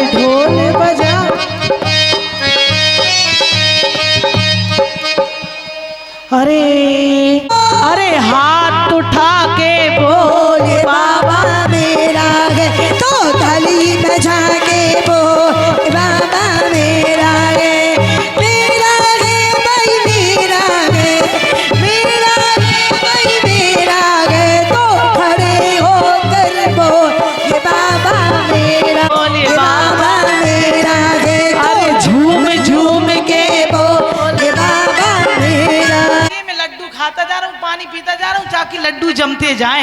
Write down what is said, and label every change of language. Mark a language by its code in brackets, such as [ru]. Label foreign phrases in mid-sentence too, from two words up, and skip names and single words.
[hi] ढोल बजा। अरे अरे हाथ उठा के बोल बाबा मेरा गे तो थाली बजा के बोल बाबा मेरा गे। मेरा गे भाई मेरा गे, मेरा गे भाई मेरा गे तो खड़े होकर बोल ये बाबा मेरा, ये बाबा मेरा गे तो झूम झूम के बोल ये बाबा मेरा। मैं लड्डू खाता जा रहा हूँ, पानी पीता जा रहा हूँ ताकि लड्डू जमते जाएं।